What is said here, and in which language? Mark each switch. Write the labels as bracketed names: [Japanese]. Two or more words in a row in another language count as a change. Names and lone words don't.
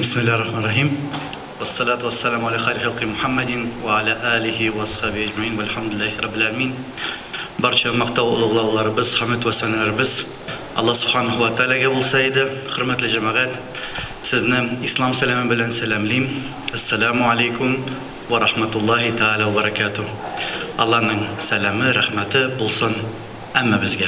[Arabic] بسم الله الرحمن الرحيم والصلاة والسلام على خير خلق محمد وعلى آله وأصحابه أجمعين والحمد لله رب العالمين. [Uzbek] Barcha maqtov ulug'lovlarimiz, hamd va sanolarimiz Alloh subhanahu va taolaga bo'lsa edi. Hurmatli jamoat, sizni islom salami bilan salomlayman. [Arabic] السلام عليكم ورحمة الله تعالى وبركاته. [Uzbek] Allohning salami, rahmati bo'lsin hamma bizga.